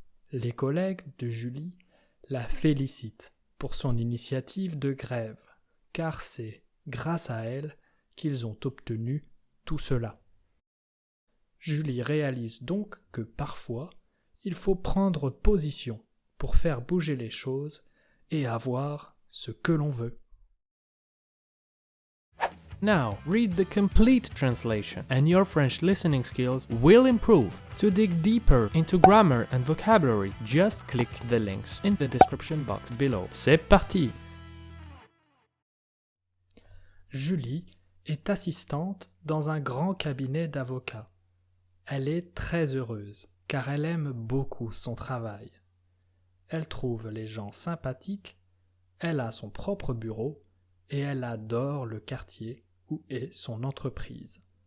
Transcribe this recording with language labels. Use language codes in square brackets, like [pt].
[fr] Les collègues de Julie la félicitent pour son initiative de grève, car c'est grâce à elle qu'ils ont obtenu tout cela. Julie réalise donc que parfois, il faut prendre position pour faire bouger les choses et avoir ce que l'on veut. [en] Now, read the complete translation and your French listening skills will improve. To dig deeper into grammar and vocabulary, just click the links in the description box below. [fr] C'est parti! Julie est assistante dans un grand cabinet d'avocats. Elle est très heureuse car elle aime beaucoup son travail. Elle trouve les gens sympathiques, elle a son propre bureau et elle adore le quartier où est son entreprise.